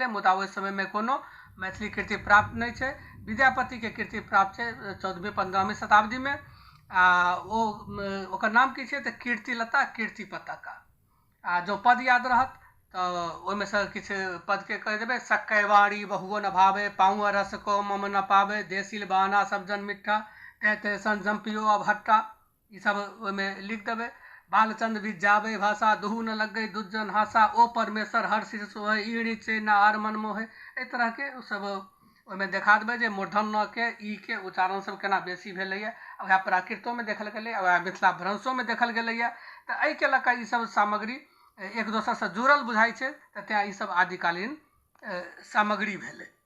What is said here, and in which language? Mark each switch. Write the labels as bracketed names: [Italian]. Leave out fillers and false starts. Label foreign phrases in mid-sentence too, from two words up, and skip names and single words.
[Maithili] मुदा ओहि समयमे कोनो मैथिली कृति प्राप्त नहि छै। विद्यापतिके कृति प्राप्त छै 14वीं 15वीं शताब्दीमे। आ ओकर नाम की छै तऽ कीर्तिलता कीर्ति पताका। आ जो पद याद रहत तऽ ओहिमे सँ किछु पदके कहि देबै। सक्कैवाड़ी बहुओ न भावे, पाऊँ रस को मम न पावे, देसिल बहाना सब जन मिठा, तै सन जम्पियो अभट्टा, ई सब ओहिमे लिख देबै। बालचंद विजाबे भाषा, दुहू न लग गई दुज्जन हासा, ओ परमेश्वर हर सिर सोहे, ईड़ी से न आर मन मोहे। एहि तरहके सब ओहिमे देखा देबै जे मूर्धन न के ई के उच्चारण सब केना बेसी भेलैए। वएह प्राकृतोमे देखल गेलै, वएह मिथिला भ्रंशोमे देखल गेलैए। तऽ एहिके लऽ कऽ ई सब सामग्री एक दोसरसँ जुड़ल बुझाइ छै, तऽ तेँ ई सब आदिकालीन सामग्री भेलै।